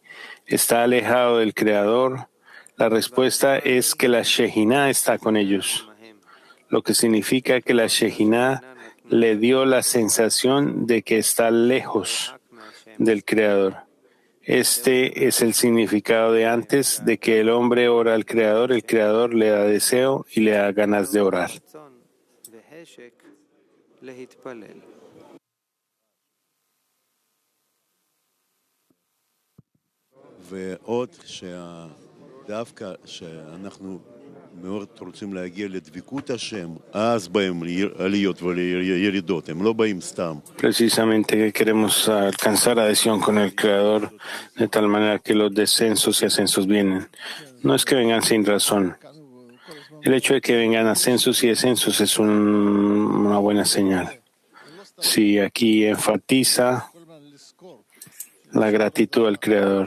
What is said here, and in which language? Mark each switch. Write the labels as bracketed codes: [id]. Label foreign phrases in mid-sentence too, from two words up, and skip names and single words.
[es] ¿Está alejado del Creador? La respuesta es que la Shejinah está con ellos, lo que significa que la Shejinah le dio la sensación de que está lejos del Creador. Este es el significado de antes de que el hombre ora al Creador, el Creador le da deseo y le da ganas de orar. [he] ועוד שדווקא שאנחנו מאוד רוצים להגיע לדבקות השם, אז באים עליות וירידות, הם לא באים סתם. [es] Precisamente que queremos alcanzar adhesión con el Creador de tal manera que los descensos y ascensos vienen. No es que vengan sin razón. El hecho de que vengan ascensos y descensos es una buena señal. Sí, aquí enfatiza la gratitud al Creador.